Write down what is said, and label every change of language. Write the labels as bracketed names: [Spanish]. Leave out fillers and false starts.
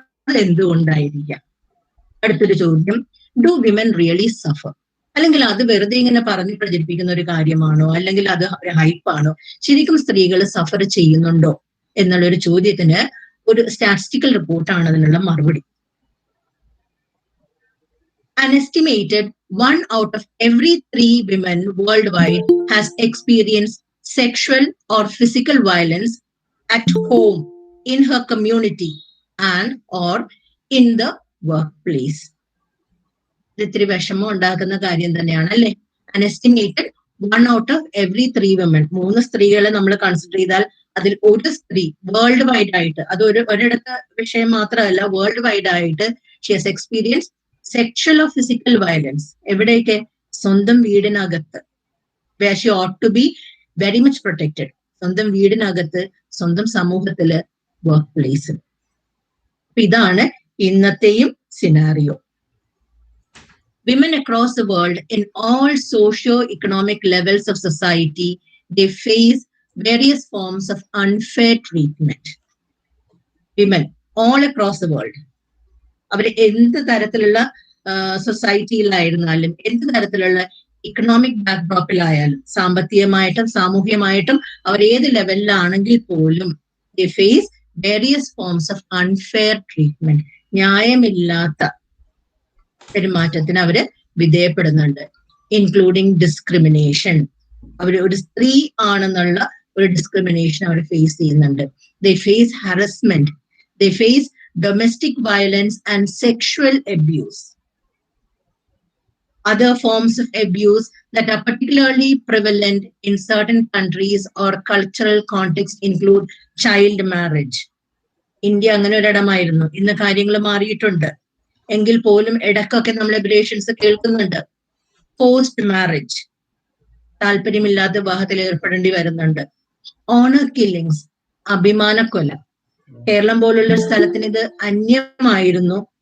[Malayalam] അതെന്തുകൊണ്ടായിരിക്കാം? അടുത്തൊരു ചോദ്യം, [English] Do women really suffer? [Malayalam] അല്ലെങ്കിൽ അത് വെറുതെ ഇങ്ങനെ പറഞ്ഞ് പ്രചരിപ്പിക്കുന്ന ഒരു കാര്യമാണോ, അല്ലെങ്കിൽ അത് ഒരു ഹൈപ്പാണോ? ശരിക്കും സ്ത്രീകൾ സഫർ ചെയ്യുന്നുണ്ടോ എന്നുള്ളൊരു ചോദ്യത്തിന് ഒരു സ്റ്റാറ്റിസ്റ്റിക്കൽ റിപ്പോർട്ടാണ് അതിനുള്ള മറുപടി. [English] An estimated 1 out of every 3 women worldwide has experienced sexual or physical violence at home, in her community, and or in the workplace. [Malayalam] ഇത്തിരി വിഷമം ഉണ്ടാക്കുന്ന കാര്യം തന്നെയാണ് അല്ലെ? [English] An estimated 1 out of every 3 women, [Malayalam] 3 സ്ത്രീകളെ നമ്മൾ കൺസിഡർ ചെയ്താൽ അതിൽ ഒരു സ്ത്രീ വേൾഡ് വൈഡ് ആയിട്ട്, അത് ഒരിടത്തെ വിഷയം മാത്രമല്ല, വേൾഡ് വൈഡ് ആയിട്ട് [English] she has experienced sexual or physical violence. [Malayalam] എവിടെയൊക്കെ? സ്വന്തം വീടിനകത്ത്, [English] where she ought to be very much protected. [Malayalam] സ്വന്തം വീടിനകത്ത്, സ്വന്തം സമൂഹത്തില്, വർക്ക് പ്ലേസിൽ. ഇതാണ് ഇന്നത്തെയും scenario. [English] Women across the world in all socio-economic levels of society, they face various forms of unfair treatment. Women all across the world. [Malayalam] അവർ എന്ത് തരത്തിലുള്ള സൊസൈറ്റിയിലായിരുന്നാലും എന്ത് തരത്തിലുള്ള ഇക്കണോമിക് ബാക്ക്ഡ്രോപ്പിലായാലും സാമ്പത്തികമായിട്ടും സാമൂഹ്യമായിട്ടും അവർ ഏത് ലെവലിലാണെങ്കിൽ പോലും [English] they face various forms of unfair treatment. [Malayalam] ന്യായമില്ലാത്ത പെരുമാറ്റത്തിന് അവര് വിധേയപ്പെടുന്നുണ്ട്. [English] Including discrimination. [Malayalam] അവർ ഒരു സ്ത്രീ ആണെന്നുള്ള ഒരു ഡിസ്ക്രിമിനേഷൻ അവർ ഫേസ് ചെയ്യുന്നുണ്ട്. [English] they face harassment, they face domestic violence and sexual abuse. Other forms of abuse that are particularly prevalent in certain countries or cultural contexts include child marriage. [Malayalam] India അങ്ങനെ ഒരിടമായിരുന്നു. ഇന്ന് കാര്യങ്ങൾ മാറിയിട്ടുണ്ട്. എങ്കിൽ പോലും ഇടക്കൊക്കെ നമ്മൾ എബ്രേഷൻസ് കേൾക്കുന്നുണ്ട്. ഫോഴ്സ്ഡ് മാരേജ്, താല്പര്യമില്ലാത്ത വിവാഹത്തിൽ ഏർപ്പെടേണ്ടി വരുന്നുണ്ട്. Owner killings, അഭിമാനക്കൊല. കേരളം പോലുള്ള സ്ഥലത്തിന് ഇത് അന്യമായിരുന്നു.